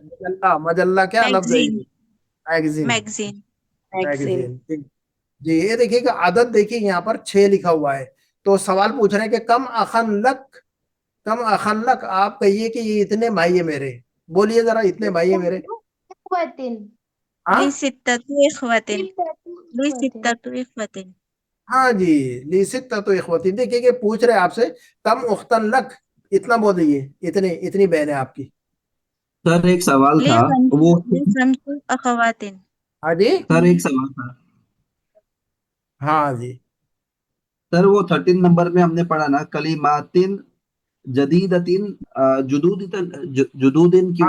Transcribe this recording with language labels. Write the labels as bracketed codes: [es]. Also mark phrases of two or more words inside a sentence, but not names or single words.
[hi] मजल्ला, मजल्ला क्या लफ्ज है? मैगजीन, मैगजीन, मैगजीन। मैगजीन, ठीक। जी ये देखिएगा, आदत देखिए यहाँ पर 6 लिखा हुआ है, तो सवाल पूछ रहे हैं कि [ar] كم أخًا لك, كم أخًا لك, [hi] आप कहिए कि ये इतने भाई है मेरे, बोलिए जरा, इतने भाई है मेरे। हाँ [ar] لستةُ إخوةٍ، لستةُ إخوةٍ. [hi] हाँ जी, [ar] لستةُ إخوةٍ, [hi] देखिए कि पूछ रहे हैं आपसे [ar] كم أختًا لك, [hi] इतना बोलिए, इतने, इतनी बहन है आपकी। सर एक सवाल था वो, [ar] لخمسُ أخواتٍ. [hi] हाँ जी, सर एक सवाल था हाँ जी, सर, वो 13 नंबर में हमने पढ़ा ना [ar] كلماتٍ جديدةٍ, [hi] जुदूदिन क्यों